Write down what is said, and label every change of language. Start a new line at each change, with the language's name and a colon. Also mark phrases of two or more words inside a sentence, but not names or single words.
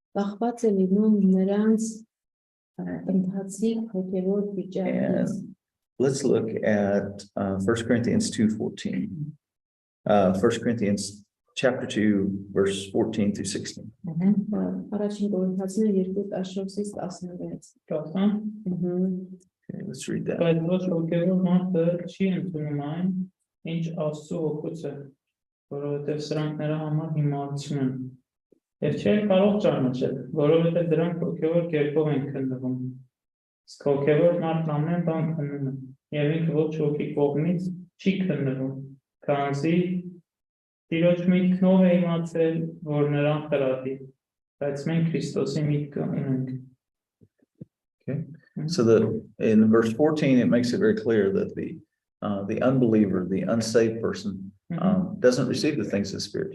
English: And let's look at 1 Corinthians 2:14. 1 Corinthians chapter 2, verse 14 through 16. Okay, let's read that.
Armenian: Եվ չէ կարող ճանաչել, որովհետև դրանք հոգևոր կերպով են քննվում։ Իսկ հոգևոր մարդն ամեն բան քննում է, եւ ինքը ոչ հոգի կողմից չի քննվում, քանզի Տիրոջ միտքնով է իմացել, որ նրան խրատի, բայց մենք Քրիստոսի միտքը ունենք։
English: Okay, so in verse 14 it makes it very clear that the unbeliever, the unsaved person, doesn't receive the things of the Spirit.